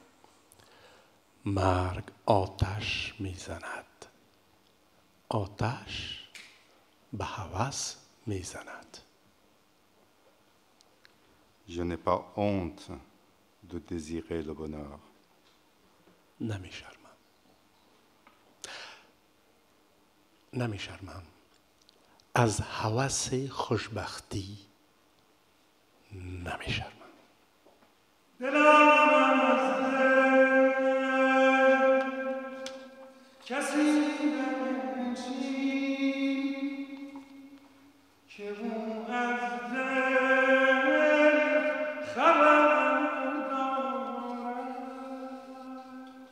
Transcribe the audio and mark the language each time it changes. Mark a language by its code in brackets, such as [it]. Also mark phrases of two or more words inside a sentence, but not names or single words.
[fa] مرگ آتش میزند، آتش به هوس میزند. [fr] Je n'ai pas honte de désirer le bonheur. [fa] نمیشرمم از هوس خوشبختی، نمیشرمم. دلم از دل کسی نمی‌چین که او از دل خبر دارد.